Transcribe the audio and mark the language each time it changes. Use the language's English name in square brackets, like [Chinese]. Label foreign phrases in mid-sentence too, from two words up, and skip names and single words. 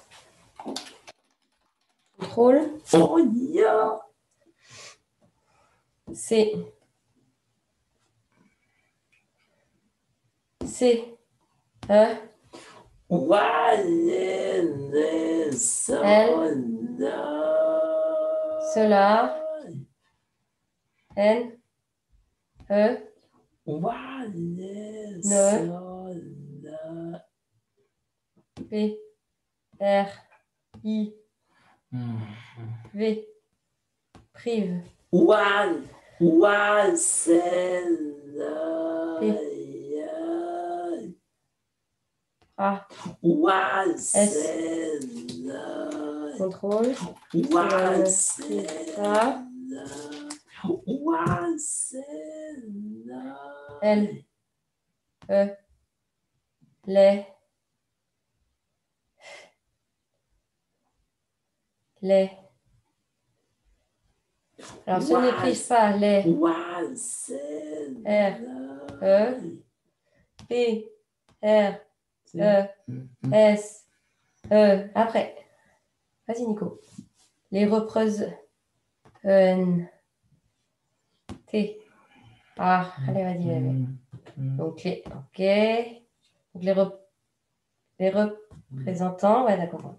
[French] Contrôle. C. C. E. L. Cela. N. E. Ne. P. R. I. V. Prive. P. A. S. Contrôle. A. L. E. Les. Alors, ce n'est prise pas les. R. E. P. R. E. S. E. Après. Vas-y, Nico. Les repreuses. N. T. Ah, allez, vas-y. Donc, OK. Donc, les représentants. Ouais, d'accord.